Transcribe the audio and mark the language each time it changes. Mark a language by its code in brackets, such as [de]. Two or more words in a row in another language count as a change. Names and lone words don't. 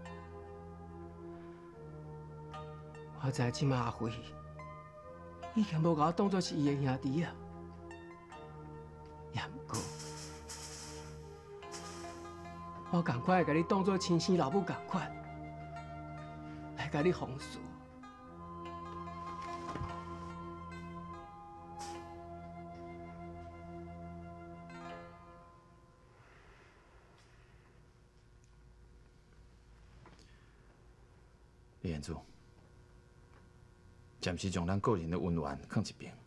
[nan] 我知即马阿辉已经无甲我当作是伊的兄弟啊，也毋过，我共款会甲你当作亲生老母共款。来甲你奉侍。李彦祖，暂时将咱个人的恩怨放一边。